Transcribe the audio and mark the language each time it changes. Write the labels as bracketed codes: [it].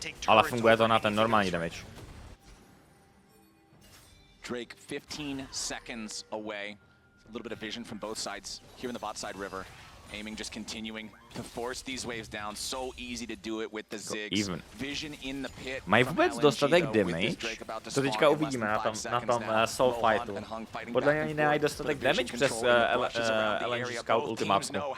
[cs] Ale funguje to na ten normální damage. [en] Drake 15 seconds away. A little bit of vision from both sides here in the bot side river. Aiming just continuing to force these waves down. So easy to do it with the Ziggs. Vision in the pit. [cs] Mají vůbec dostatek damage? To teďka uvidíme na tom soul fightu. Podle mě ani nemají dostatek damage přes LNG Scout ultimátku.